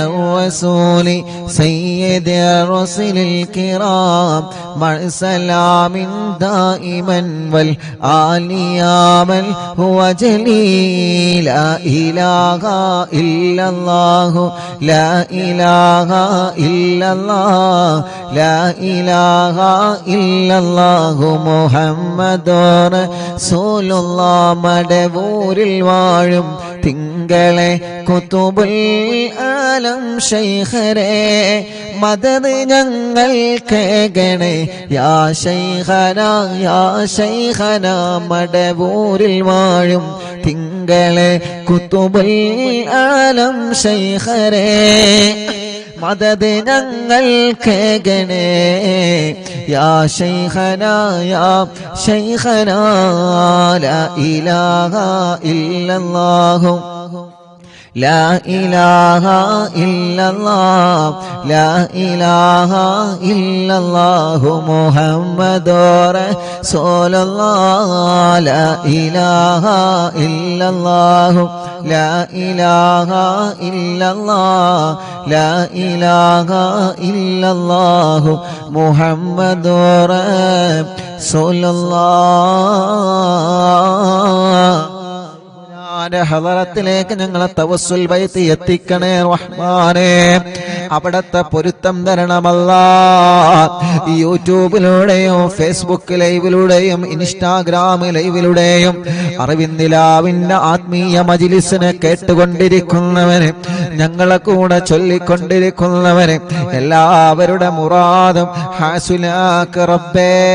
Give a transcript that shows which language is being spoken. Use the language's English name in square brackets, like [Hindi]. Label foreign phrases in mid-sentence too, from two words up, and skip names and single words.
[Arabic] الرسول سيد الرسل الكرام مع سلام دائما والآل يا من هو جليل لا إله إلا الله لا إله إلا الله لا إله إلا الله محمد رسول الله [Malayalam] മടവൂരിൽ വാഴും തിങ്കളെ കുതുബുൽ ആലം ശൈഖരേ മദദ് ഞങ്ങൾ കേകണേ യാ ശൈഖന മടവൂരിൽ വാഴും തിങ്കളെ കുതുബുൽ ആലം ശൈഖരേ മദദ് ഞങ്ങൾ കേകണേ യാ ശൈഖന [Arabic] لا إله إلا الله لا إله إلا الله لا إله إلا الله محمد رسول الله لا إله إلا الله لا إله إلا الله لا إله إلا الله محمد رسول الله [Malayalam] ഉമ്മാന്റെ ഹദറത്തിലേക്ക് ഞങ്ങളെ തവസ്സുൽ ബൈത്ത് എത്തിക്കണേ റഹ്മാനേ. അവിടത്തെ പൊരുത്തം തരണമല്ലാ. യൂട്യൂബിലൂടെയും ഫേസ്ബുക്ക് ലൈവിലൂടെയും ഇൻസ്റ്റാഗ്രാം ലൈവിലൂടെയും അറിവിന്ദിലാവിന്റെ ആത്മീയ മജ്ലിസിനെ കേട്ടുകൊണ്ടിരിക്കുന്നവന്, ഞങ്ങളെ കൂടെ ചൊല്ലിക്കൊണ്ടിരിക്കുന്നവന് എല്ലാവരുടെ മുറാദും ഹാസുലാക്ക് റബ്ബേ.